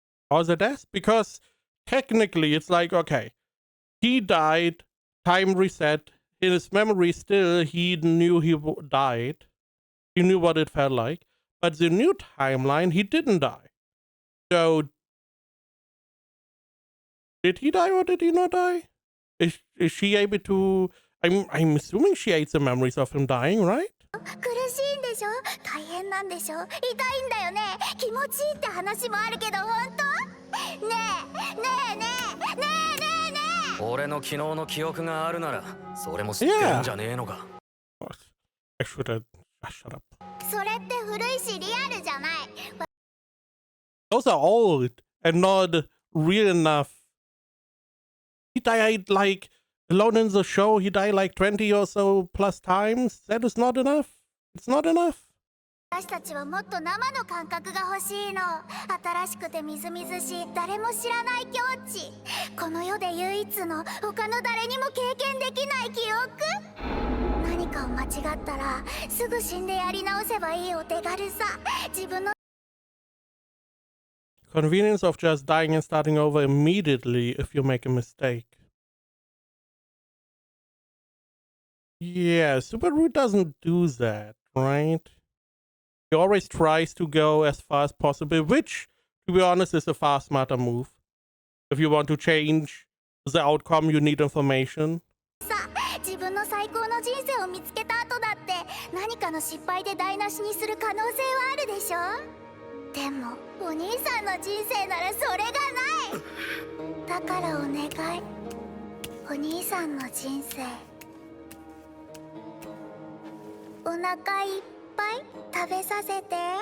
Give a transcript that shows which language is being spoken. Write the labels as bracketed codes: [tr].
[en] Or the death? Because technically it's like, okay, he died, time reset, in his memory still, he knew he died. He knew what it felt like. But the new timeline, he didn't die. So, did he die or did he not die? Is she able to... I'm assuming she ate the memories of him dying, right? [ja] 苦しいんでしょ、大変なんでしょ、痛いんだよね、気持ちいいって話もあるけど本当？ねえねえねえねえねえねえ。俺の昨日の記憶があるならそれも知ってるんじゃねえのか。 [en] I should have shut up. [ja] それって古いしリアルじゃない。 [en] Those are old and not real enough. He died like alone in the show. He died like 20 or so plus times. That is not enough. It's not enough. [ja] 私たちはもっと生の感覚が欲しいの。新しくてみずみずしい誰も知らない境地、この世で唯一の他の誰にも経験できない記憶。何かを間違ったらすぐ死んでやり直せばいいお手軽さ。自分の [en] Convenience of just dying and starting over immediately if you make a mistake. Yeah, Subaru doesn't do that, right? He always tries to go as far as possible, which, to be honest, is a far smarter move. If you want to change the outcome, you need information. [ja] 自分の最高の人生を見つけた後だって何かの失敗で台無しにする可能性はあるでしょ。でもお兄さんの人生ならそれがない。だからお願い、お兄さんの人生お腹いっぱい食べさせて。